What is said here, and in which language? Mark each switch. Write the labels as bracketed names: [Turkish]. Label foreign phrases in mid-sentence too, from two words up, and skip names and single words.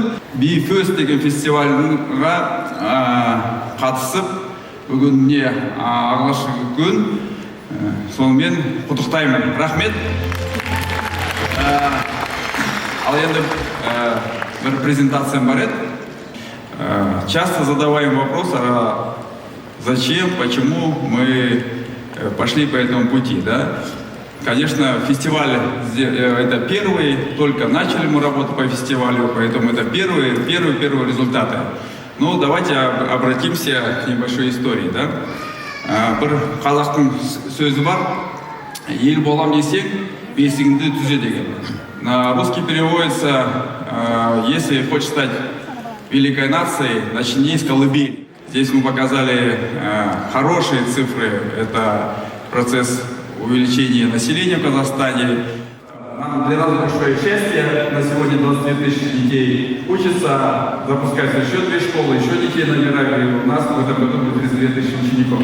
[Kazakh] BeFest деген фестивалға қатысып, бүгінне алғашқы күн, сонымен құттықтаймын. Рахмет. Ал енді бір презентациям бар еді. [Russian] Часто задаваем вопрос, зачем, почему мы пошли по этому пути, да? Конечно, фестиваль это первый, только начали мы работу по фестивалю, поэтому это первые результаты. Ну, давайте обратимся к небольшой истории, да? [Kazakh] Бір қазақтың сөзі бар, ел болам десең, бесігіңді түзе деген. [Russian] На русский переводится, если хочешь стать великой нацией, начни с колыбели. Здесь мы показали хорошие цифры, это процесс увеличения населения в Казахстане. Нам для нас большое счастье, на сегодня 22 тысячи детей учатся, запускаются еще 2 школы, еще детей набирали, у нас в этом году будет 32 тысячи учеников.